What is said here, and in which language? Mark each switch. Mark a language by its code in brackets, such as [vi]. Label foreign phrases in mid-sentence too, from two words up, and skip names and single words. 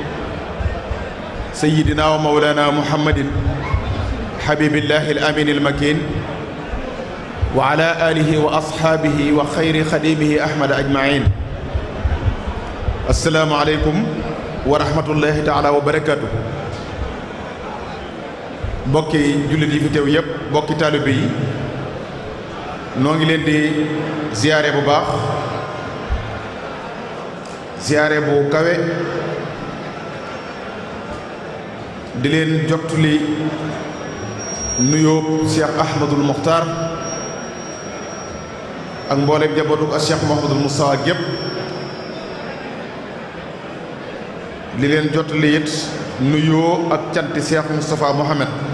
[ar] سيدنا ومولانا محمد حبيب الله الأمين المكين وعلى آله وأصحابه وخير خديمه أحمد أجمعين السلام عليكم ورحمة الله تعالى وبركاته [wo] bokki jullit yi fi teew yépp bokki taalibe yi noo ngi leen di ziyaare bu baax ziyaare bu kawe di leen jottali nuyoo Cheikh Ahmadul Muxtaar ak mbooleem jabootu ak Cheikh Mouhamadul Moustapha gépp di leen jottali it nuyoo ak canti Cheikh Moustapha Mohamed